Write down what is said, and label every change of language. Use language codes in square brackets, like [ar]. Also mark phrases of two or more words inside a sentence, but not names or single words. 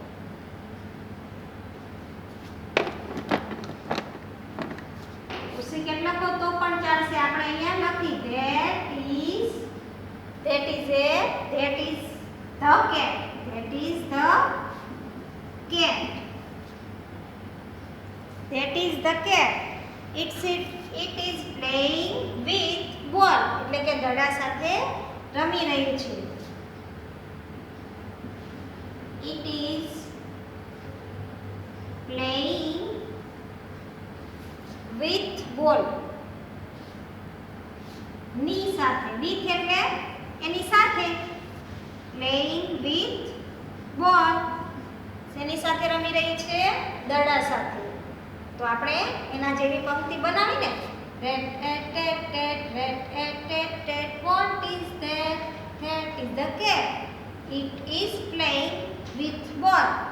[en] pussy cat [gu] લખો તો પણ ચાલશે. આપણે અહીંયા લખી [en] that is a that is the cat. that is the cat. That is the cat. It is playing with ball. [gu] એટલે કે દડા સાથે રમી રહ્યું છે. [en] It is playing with ball. [gu] ની સાથે, with એટલે એની સાથે. [en] Playing with ball. [gu] શેની સાથે રમી રહી છે, દડા સાથે. તો આપણે એના જેવી પંક્તિ બનાવીને [en] rat at tat tat rat at tat tat what is that, that is the cat. it is playing with ball.